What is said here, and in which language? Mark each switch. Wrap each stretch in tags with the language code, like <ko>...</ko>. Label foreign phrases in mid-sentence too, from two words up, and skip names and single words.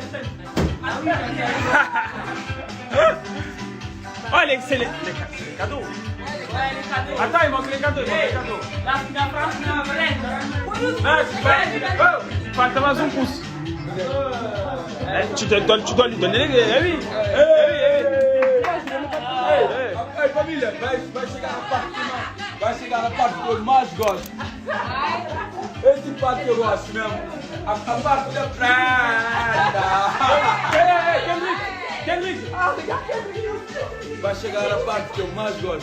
<fr>Olha, c'est les cadeaux. Attends, il manque les cadeaux. La France, on va Non,</fr> <pt>falta mais um</pt> <fr>pouce. Tu dois lui donner les... oui.</fr> <pt>Família, vai chegar na parte que eu mais gosto. Esse parte que eu gosto mesmo. A parte da prenda. Vai chegar na parte que eu mais gosto.</pt>